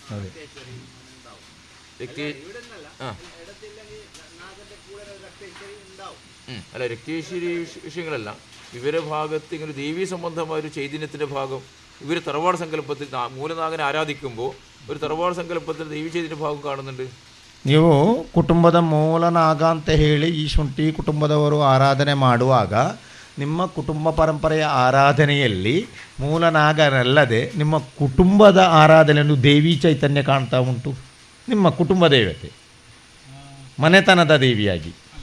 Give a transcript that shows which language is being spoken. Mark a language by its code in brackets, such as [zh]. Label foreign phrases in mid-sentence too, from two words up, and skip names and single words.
[ml] അല്ല, രക്തേശ്വരി വിഷയങ്ങളല്ല. ഇവരെ ഭാഗത്ത് ഇങ്ങനെ ദേവീ സംബന്ധമായ ഒരു ചൈതന്യത്തിൻ്റെ ഭാഗം ഇവർ തറവാട് സങ്കല്പത്തിൽ മൂലനാഗനെ ആരാധിക്കുമ്പോൾ ഒരു തറവാട് സങ്കല്പത്തിൽ ദേവി ചൈതന്യ ഭാഗം കാണുന്നുണ്ട്. [kn] ನೀವು ಕುಟುಂಬದ ಮೂಲನಾಗ ಅಂತ ಹೇಳಿ ಈ ಶುಂಠಿ ಕುಟುಂಬದವರು ಆರಾಧನೆ ಮಾಡುವಾಗ ನಿಮ್ಮ ಕುಟುಂಬ ಪರಂಪರೆಯ ಆರಾಧನೆಯಲ್ಲಿ ಮೂಲನಾಗನಲ್ಲದೆ ನಿಮ್ಮ ಕುಟುಂಬದ ಆರಾಧನೆಯನ್ನು ದೇವಿ ಚೈತನ್ಯ ಕಾಣ್ತಾ ಉಂಟು. ನಿಮ್ಮ ಕುಟುಂಬ ದೇವತೆ ಮನೆತನದ ದೇವಿಯಾಗಿ.